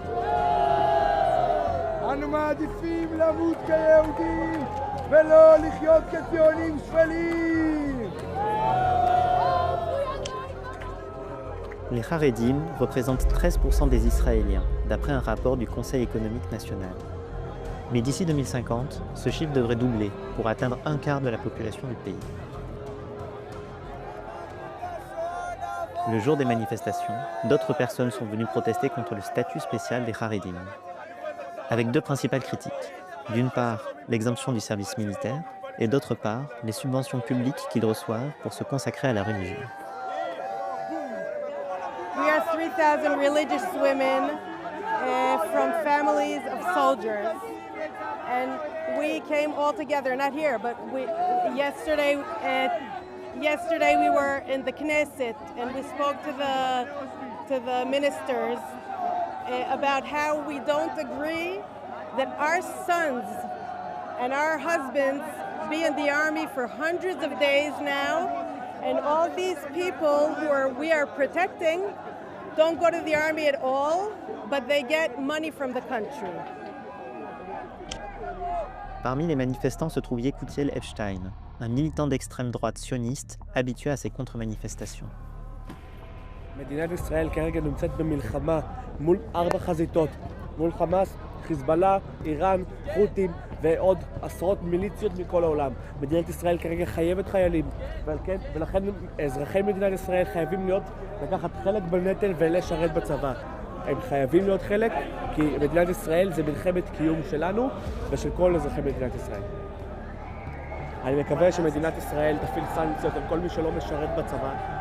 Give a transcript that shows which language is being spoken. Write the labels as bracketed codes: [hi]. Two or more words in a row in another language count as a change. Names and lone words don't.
[he] אנו מעדיפים למות כיהודים ולא לחיות כציונים שפלים! [fr] Les Haredim représentent 13% des Israéliens, d'après un rapport du Conseil économique national. Mais d'ici 2050, ce chiffre devrait doubler pour atteindre un quart de la population du pays. Le jour des manifestations, d'autres personnes sont venues protester contre le statut spécial des Haredim, avec deux principales critiques. D'une part, l'exemption du service militaire, et d'autre part, les subventions publiques qu'ils reçoivent pour se consacrer à la religion. [en] We are 3,000 religious women from families of soldiers, and we came all together. Not here, but yesterday we were in the Knesset, and we spoke to the ministers about how we don't agree that our sons and our husbands be in the army for hundreds of days now, and all these people we are protecting don't go to the army at all, but they get money from the country. [fr] Parmi les manifestants se trouve Yekutiel Epstein, un militant d'extrême droite sioniste habitué à ces contre-manifestations. [he] מדינת ישראל כרגע נמצאת במלחמה מול 4 חזיתות, מול חמאס, חיזבאללה, איראן, חות'ים ועוד עשרות מיליציות מכל העולם. מדינת ישראל כרגע חייבת חיילים, ולכן אזרחי מדינת ישראל חייבים לקחת חלק בנטל ולשרת בצבא. הם חייבים להיות חלק, כי מדינת ישראל זה מלחמת קיום שלנו ושל כל אזרחי מדינת ישראל. אני מקווה שמדינת ישראל תפעיל סנקציות על כל מי שלא משרת בצבא.